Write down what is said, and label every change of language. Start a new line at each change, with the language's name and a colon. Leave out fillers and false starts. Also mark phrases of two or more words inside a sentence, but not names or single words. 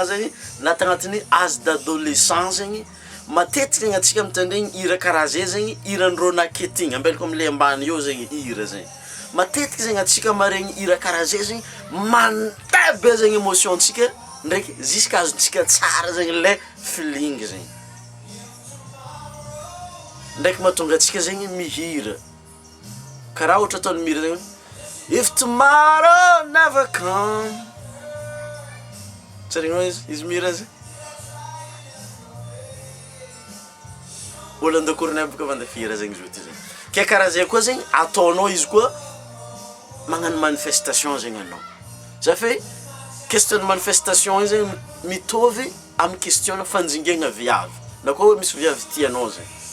Malagasy: zegny na tagnatin'ny
French: âge d'adolescence
Malagasy: zegny matetiky zegny atsika mitandregny hira karaha zay zegny hiran'ireo naketigny ambelako am'le ambany eo zegny hira zegny matetiky zegny atsika maregny hira karaha zay zegny mantabe zegny émotion-tsika ndraiky jusqu'à azontsika tsara zegny le feeling zegny ndraiky mahatonga atsika zegny mihira karaha ohatra ataony mihira zegny
English: if tomorrow never come
Malagasy: tsaregnao izy mihira zay olo andakoronay boka vandafihira zegny izy ty zegny ke karaha zay koa zegny ataonao izy koa magnano manifestation zegny anao zafy question manifestation io zegny mitovy amin'ny question fanjingegna viavy na koa hoe misy viavy tianao zegny